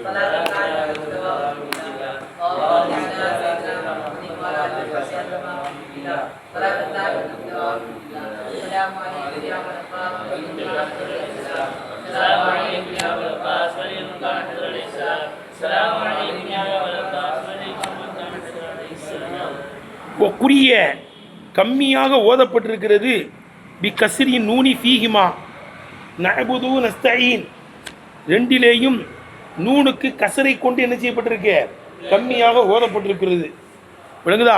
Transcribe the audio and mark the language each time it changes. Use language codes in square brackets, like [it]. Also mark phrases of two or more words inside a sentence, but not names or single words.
[ar] صلاة الدائم إلى يوم الدين. اللهم صل على سيدنا محمد وعلى آله وصحبه وسلم. صلاة الدائم إلى يوم الدين. السلام عليكم يا أبا القاسم. السلام عليكم يا أبا القاسم. السلام عليكم يا أبا القاسم. [ta] குறிய கம்மியாக ஓதப்பட்டிருக்கிறது. [ar] بكسر النون فيهما نعبد نستعين, [ta] ரெண்டிலேயும் நூனுக்கு கசரை கொண்டு என்ன செய்யப்பட்டிருக்கு? கம்மியாக ஓதப்பட்டிருக்கிறது. விளங்குதா?